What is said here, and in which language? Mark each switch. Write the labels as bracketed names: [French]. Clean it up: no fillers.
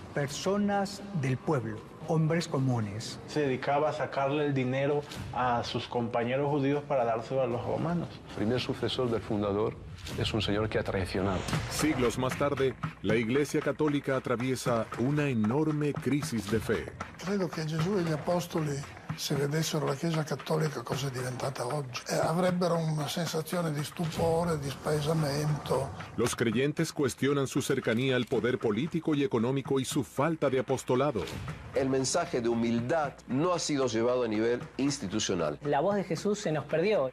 [Spanish] Personas del pueblo, hombres comunes. Se dedicaba a sacarle el dinero a sus compañeros judíos para dárselo a los romanos. El primer sucesor del fundador es un señor que ha traicionado. Siglos más tarde, la Iglesia Católica atraviesa una enorme crisis de fe. [Italian] Credo che Gesù e gli apostoli, se vedessero la Chiesa Cattolica cosa è diventata oggi, avrebbero una sensazione di stupore, di spaesamento. [Spanish] Los creyentes cuestionan su cercanía al poder político y económico y su falta de apostolado. El mensaje de humildad no ha sido llevado a nivel institucional. La voz de Jesús se nos perdió.